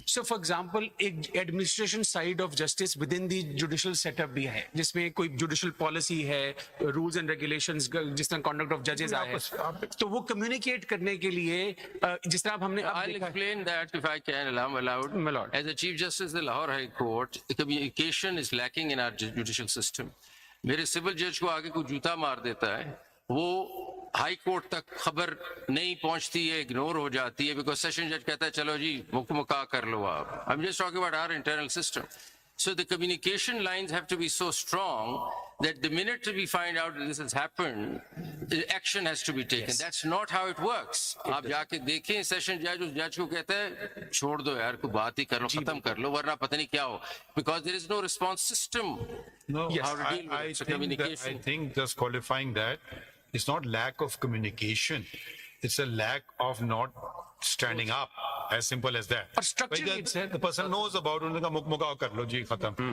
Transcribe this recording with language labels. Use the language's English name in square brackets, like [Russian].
[English] So for example ایک administration side of justice with in the judicial set up بھی ہے جس میں کوئی جوڈیشل پالیسی ہے, رولز اینڈ ریگولیشنز, جس طرح کانڈکٹ آف ججز آئے ہیں تو وہ کمیونیکیٹ کرنے کے لیے جس طرح ہم نے I'll explain that if I can allowed. As a Chief Justice of the Lahore High Court, communication is lacking in our judicial system. [Urdu] میرے سول جج کو آگے کوئی جوتا مار دیتا ہے, وہ ہائی کورٹ تک خبر نہیں پہنچتی ہے, اگنور ہو جاتی ہے بیکاز سیشن جج کہتا ہے چلو جی مکمکا کر لو آپ. [English] I'm just talking about our internal system. So the communication lines have to be so strong that the minute we find out that this has happened, action has to be taken. Yes. That's not how it works. [Urdu] آپ جا کے دیکھیں session جج اس جج کو کہتا ہے چھوڑ دو یار, کوئی بات ہی کر لو, ختم کر لو, ورنہ پتہ نہیں کیا ہو. [English] Because there is no response system. No, how to deal with communication. I think just qualifying that, it's not lack of communication. It's a lack of not standing up. As simple as that. Or structure the person knows about it, [Urdu] unka mukmuka kar lo ji khatam.